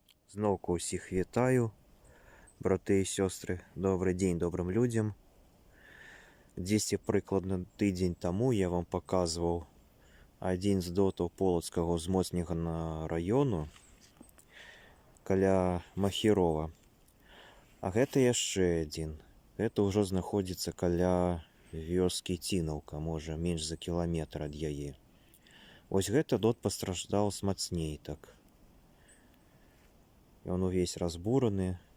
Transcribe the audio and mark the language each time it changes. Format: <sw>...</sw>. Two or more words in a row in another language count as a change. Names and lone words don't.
<uk>Знову усіх вітаю, брати і сестри. Добрий день добрим людям. Десь прикладно тиждень тому я вам показував один з дотів Полоцького змоцненого району каля Махірова.</uk> <be>А гэта яшчэ один. Гэта ўжо знаходзіцца каля вёскі Цінаўка, можа менш за кіламетр ад яе. Вось гэта дот пастраждаў мацней так. Ён увесь разбураны.</be>